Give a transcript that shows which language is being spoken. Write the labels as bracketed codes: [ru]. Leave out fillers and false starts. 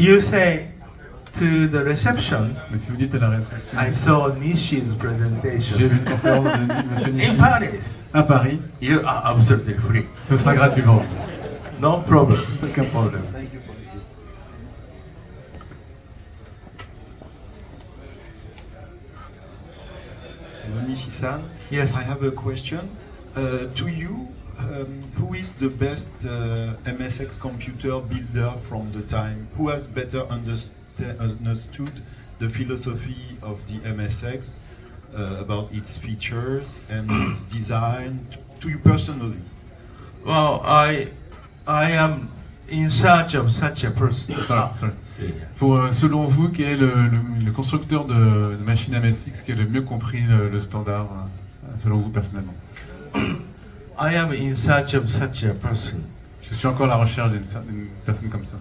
[en] You say to the reception, [fr] Mais si vous dites à la réception, [en] I saw Nishi's [fr] j'ai [en] presentation [fr] vu une conférence de Monsieur Nishi [en] in Paris. [fr] à Paris, [en] You are absolutely free. [fr] ce sera gratuit pour vous. [en] No problem. [fr] Aucun problème. [en] Nishi-san, Yes. I have a question. To you, who is the best MSX computer builder from the time? Who has better understood the philosophy of the MSX about its features and its design? To you personally? Well, I am in search of such a person. Sorry. [fr] Selon vous, quel est le constructeur de machine MSX qui a le mieux compris le standard, selon vous personnellement? [en] I am in search of such a person. [fr] Je suis encore à la recherche d'une personne comme ça.